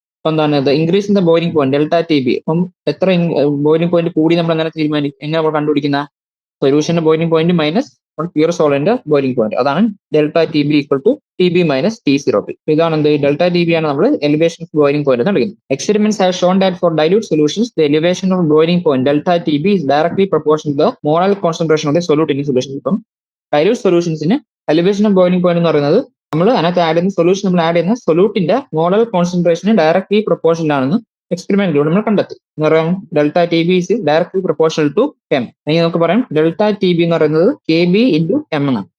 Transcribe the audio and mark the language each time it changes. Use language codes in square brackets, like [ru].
[ml] അപ്പൊ എന്താണ് [en] increase in the boiling point [ml] delta TB. അപ്പം എത്ര ബോയിലിംഗ് പോയിന്റ് കൂടി നമ്മൾ എങ്ങനെ എങ്ങനെ നമ്മൾ കണ്ടുപിടിക്കുന്ന സൊല്യൂഷന്റെ boiling point minus pure solvent boiling point. അതാണ് delta TB equal to TB minus T0 B. ഇതാണ് എന്ത് ഡെൽറ്റ TB ആണ് നമ്മൾ എലിവേഷൻ ഓഫ് ബോയിലിംഗ് പോയിന്റ് എന്ന് വിളിക്കുന്നത്. [en] Experiments have shown that for dilute solutions the elevation of boiling point delta TB is directly proportional to the molar concentration of the solute in solution. [ml] ഇപ്പം dilute സൊല്യൂഷൻസിന് elevation of boiling point എന്ന് പറയുന്നത് നമ്മൾ അതിനകത്ത് add ചെയ്യുന്ന solution നമ്മൾ add ചെയ്യുന്ന സൊല്യൂട്ടിന്റെ മോളൽ കോൺസെൻട്രേഷന് directly proportional ആണെന്ന് എക്സ്പെരിമെന്റിലൂടെ നമ്മൾ കണ്ടെത്തി. എന്ന് പറയാം [en] Delta TB is directly proportional to M. [ml] അല്ലെങ്കിൽ നമുക്ക് പറയാം ഡെൽറ്റ TB എന്ന് പറയുന്നത് KB ഇൻറ്റു എം എന്നാണ്.